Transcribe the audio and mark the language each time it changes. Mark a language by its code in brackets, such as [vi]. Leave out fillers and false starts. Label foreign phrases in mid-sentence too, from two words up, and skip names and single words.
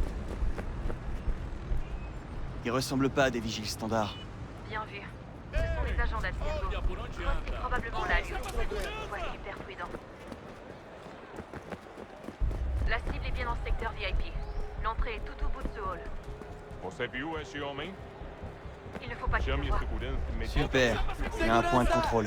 [fr] Ils ressemblent pas à des vigiles standards. Bien vu. Ce sont des agents d'Abstergo. Cross est probablement là, lui aussi. Sois super prudent. La cible est bien dans le secteur VIP. L'entrée est tout au bout de ce hall. [pt] Você viu esse homem? [fr] Il ne faut pas qu'il [pt] Chame [fr] te [pt] a [fr] voie. [pt] segurança imediatamente. [fr] Super. Il y a un point de contrôle.